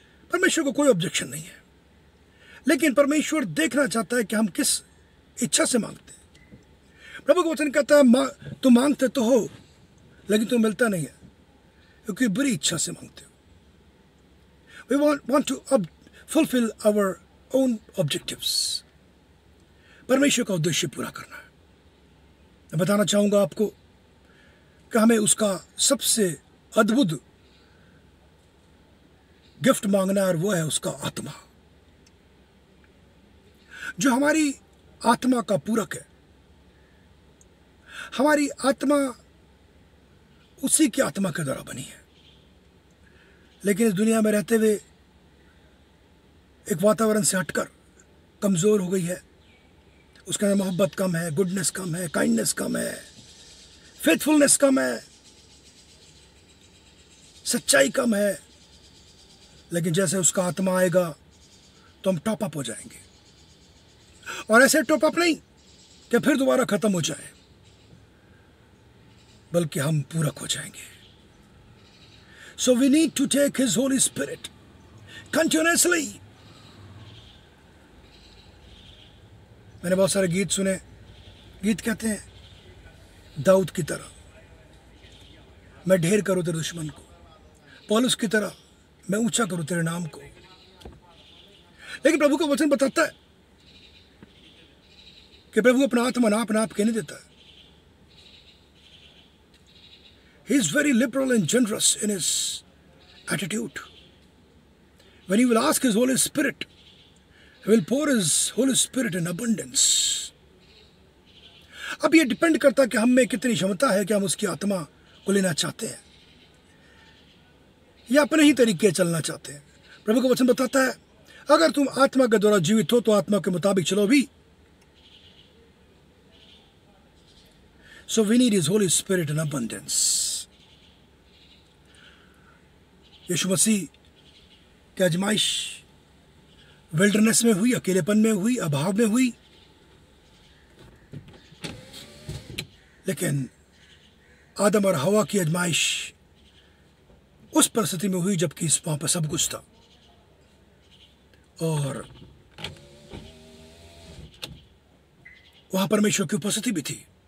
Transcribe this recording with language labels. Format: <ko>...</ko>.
<hi>परमेश्वर को कोई ऑब्जेक्शन नहीं है, लेकिन परमेश्वर देखना चाहता है कि हम किस इच्छा से मांगते हैं। प्रभु का वचन कहता है, तुम मांगते तो हो लेकिन तुम्हें मिलता नहीं है, क्योंकि बुरी इच्छा से मांगते हो।</hi> <en>We want to fulfill our own objectives.</en> <hi>परमेश्वर का उद्देश्य पूरा करना है। मैं बताना चाहूंगा आपको कि हमें उसका सबसे अद्भुत गिफ्ट मांगना है, और वो है उसका आत्मा, जो हमारी आत्मा का पूरक है। हमारी आत्मा उसी की आत्मा के द्वारा बनी है, लेकिन इस दुनिया में रहते हुए एक वातावरण से हटकर कमजोर हो गई है। उसके अंदर मोहब्बत कम है, गुडनेस कम है, काइंडनेस कम है, फेथफुलनेस कम है, सच्चाई कम है। लेकिन जैसे उसका आत्मा आएगा तो हम टॉप अप हो जाएंगे, और ऐसे टॉप अप नहीं कि फिर दोबारा खत्म हो जाए, बल्कि हम पूरक हो जाएंगे।</hi> <en>So we need to take His Holy Spirit continuously.</en> <hi>मैंने बहुत सारे गीत सुने। गीत कहते हैं, दाऊद की तरह मैं ढेर करूं तेरे दुश्मन को, पौलुस की तरह मैं ऊंचा करूं तेरे नाम को। लेकिन प्रभु का वचन बताता है कि प्रभु अपना आत्मा नाप के नहीं देता।</hi> <en>He is very liberal and generous in his attitude. When he will ask his Holy Spirit, he will pour his Holy Spirit in abundance.</en> <hi>अब ये डिपेंड करता है कि हम में कितनी क्षमता है कि हम उसकी आत्मा को लेना चाहते हैं या अपने ही तरीके चलना चाहते हैं। प्रभु का वचन बताता है, अगर तुम आत्मा के द्वारा जीवित हो तो आत्मा के मुताबिक चलो भी।</hi> <en>So we need His Holy Spirit in abundance.</en> <hi>यीशु मसीह की आजमाइश विल्डरनेस में हुई, अकेलेपन में हुई, अभाव में हुई, लेकिन आदम और हवा की आजमाइश उस परिस्थिति में हुई जबकि वहां पर सब कुछ था, और वहां परमेश्वर की उपस्थिति भी थी।</hi>